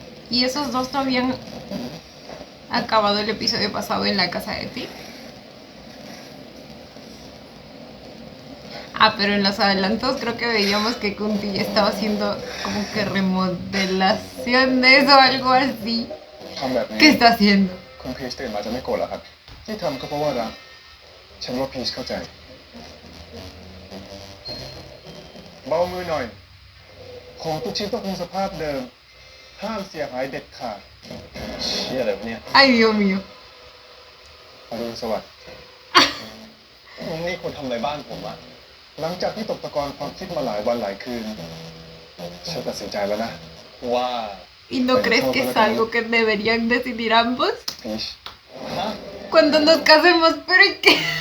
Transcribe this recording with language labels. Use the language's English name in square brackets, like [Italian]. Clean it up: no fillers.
[Spanish] ¿Y esos dos no habían acabado el episodio pasado en la casa de Ti? Pero en los adelantos creo que veíamos que Kunti estaba haciendo como que remodelaciones o algo así. ¿Qué está haciendo? [Thai] คุณพีชตื่นมาจะไม่โกรธหรอครับที่ทำก็เพราะว่ารักฉันว่าพีชเข้าใจเบามือหน่อยของทุกชิ้นต้องคงสภาพเดิมห้ามเสียหายเด็ดขาดเชี่ยอะไรวะเนี่ย [Spanish] Ay, Dios mío. [Thai] อรุณสวัสดิ์มึงนี่คนทำอะไรบ้านผมอะหลังจากที่ตกตะกอนความคิดมาหลายวันหลายคืนฉันตัดสินใจแล้วนะว่า [Spanish] ¿Y no crees que es algo que deberían decidir ambos? [Thai] พีช [Spanish] Cuando nos casemos, pero ¿y qué?